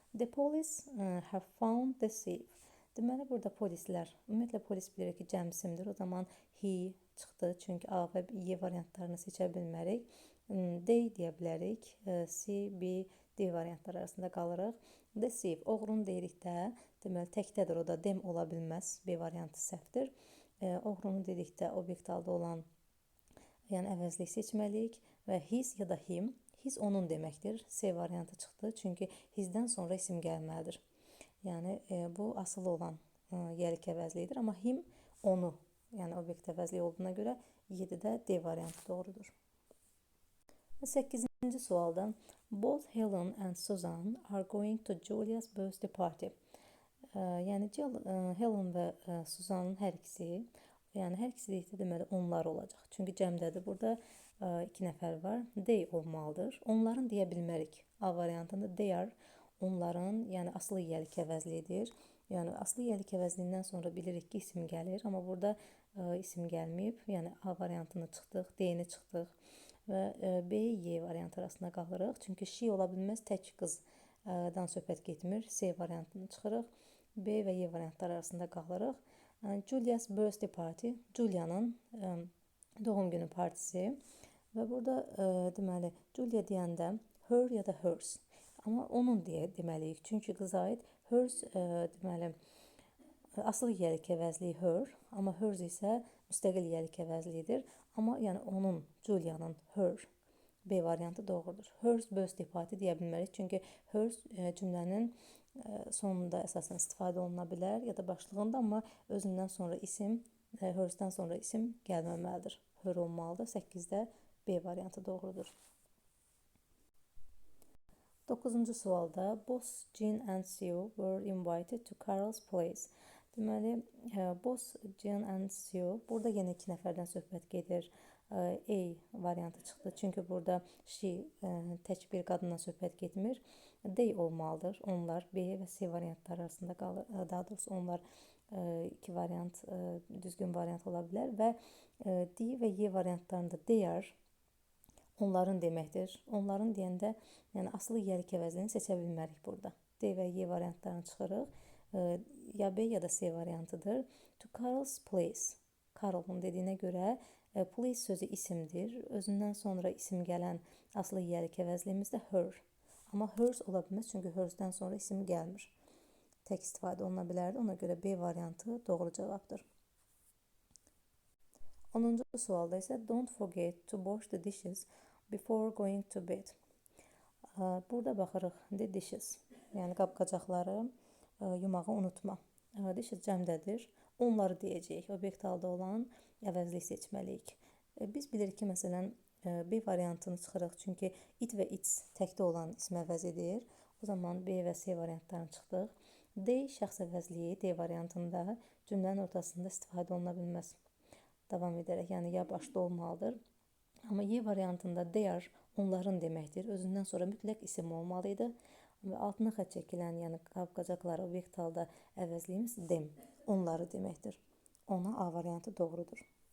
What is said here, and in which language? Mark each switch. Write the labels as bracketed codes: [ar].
[en] The police have found the thief. [az] Deməli, burada polislər, ümumiyyətlə polis bilir ki, cəm isimdir. O zaman he çıxdı, çünki A və Y variantlarını seçə bilmərik. They deyə bilərik. C, B, D variantları arasında qalırıq. The thief, oğrunu deyirikdə, deməli, təkdədir, o da them ola bilməz. B variantı səhvdir. Oğrunu dedikdə obyekt halda olan, yəni əvəzlik seçməliyik və his ya da him. His onun deməkdir. C variantı çıxdı, çünki hisdən sonra isim gəlməlidir. Yəni, bu asılı olan yelik əvəzliyidir, amma him onu, yəni obyekt əvəzliyi olduğuna görə 7-də D variantı doğrudur. 8-ci sualda [en] both Helen and Susan are going to Julia's birthday party. [az] Yəni, Helen və Susanın hər ikisi, yəni hər ikisi deyikdə deməli onlar olacaq. Çünki cəmdədir. Burada 2 nəfər var. They olmalıdır. Onların deyə bilmərik. A variantında [en] they are, [az] onların, yəni asılı yelik əvəzliyidir. Yəni asılı yelik əvəzliyindən sonra bilirik ki, isim gəlir, amma burada isim gəlməyib. Yəni A variantını çıxdıq, D-ni çıxdıq və B, Y variantı arasında qalırıq. Çünki she ola bilməz, tək qızdan söhbət getmir. C variantını çıxırıq. B və Y variantları arasında qalırıq. [en] Julia's birthday party, [az] Julia'nın doğum günü partisi və burada deməli Julia deyəndə her ya da hers, amma onun deyə deməliyik. Çünki qıza aid hers deməli asılı yelik əvəzliyi her, amma hers isə müstəqil yelik əvəzliyidir. Amma yəni onun, Julia'nın, her B variantı doğrudur. [en] Hers birthday party [az] deyə bilmərik, çünki hers cümlənin sonunda əsasən istifadə oluna bilər ya da başlığında, amma özündən sonra isim, hersdən sonra isim gəlməməlidir. Her olmalıdır. 8-də B variantı doğrudur. 9-cu sualda [en] both Jean and Sue were invited to Carol's place. [az] Deməli, [en] both Jean and Sue, [az] burada yenə 2 nəfərdən söhbət gedir. A variantı çıxdı, çünki burada she tək bir qadından söhbət getmir. They olmalıdır. Onlar B və C variantları arasında qalır. Daha doğrusu onlar 2 variant düzgün variant ola bilər və D və Y variantlarında [en] they are [az] onların deməkdir. Onların deyəndə, yəni asılı yelik əvəzliyini seçə bilmərik burada. D və Y variantlarını çıxırıq. Ya B ya da C variantıdır. [en] To Carol's place. [az] Carol'un dediyinə görə place sözü isimdir. Özündən sonra isim gələn asılı yelik əvəzliyimiz də her. Amma hers ola bilməz, çünki hersdən sonra isim gəlmir. Tək istifadə oluna bilərdi. Ona görə B variantı doğru cavabdır. 10-cu sualda isə [en] don't forget to wash the dishes before going to bed. [az] Burada baxırıq the dishes, yəni qab-qacaqları yumağı unutma. Dishes cəmdədir. Onları deyəcəyik. Obyekt halda olan əvəzlik seçməliyik. Biz bilirik ki, məsələn, B variantını çıxırıq, çünki it və its təkdə olan ism əvəz edir. O zaman B və C variantlarını çıxdıq. D şəxs əvəzliyi D variantında cümlənin ortasında istifadə oluna bilməz. Davam edərək, yəni ya başda olmalıdır. Amma Y variantında [en] they are [az] onların deməkdir. Özündən sonra mütləq isim olmalıydı. Və altına xətt çəkilən, yəni qab-qacaqları obyekt halda əvəzliyimiz them, onları deməkdir. Ona A variantı doğrudur.